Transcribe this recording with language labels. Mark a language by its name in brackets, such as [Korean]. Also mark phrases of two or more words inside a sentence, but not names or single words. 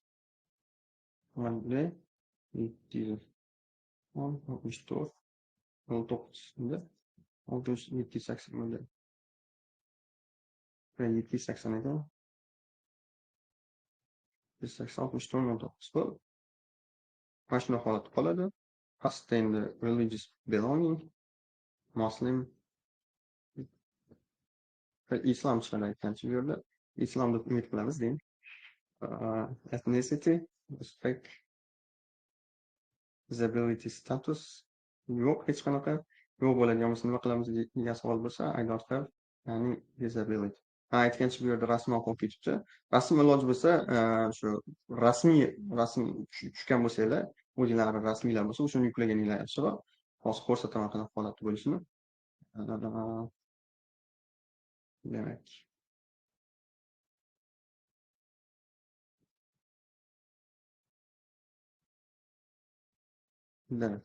[Uzbek] AD 764 09'da 780 model. Ve 780 ekan. 780 64 09 bu. Mana shunday holatda qoladi. Pastda endi [English] religious belonging, [Uzbek] Muslim, islom chiqadi aytgancha bu yerda. Islom deb umid qilamiz deydi. [English] Ethnicity, respect, disability status [Uzbek] yo'q, hech qanaqa yo'q bo'ladigan bo'lsa nima qilamiz degan savol bo'lsa, [English] I don't have any disability. [Uzbek] Aytgancha bu yerda rasm oqib ketibdi. Rasm iloji bo'lsa, shu rasmiy rasm tushgan bo'lsanglar, o'zinglarni rasmiylar bo'lsa, o'shani yuklaganinglar yaxshiroq. Hozir ko'rsataman qanaqa holatda bo'lishini. A, demak, demak.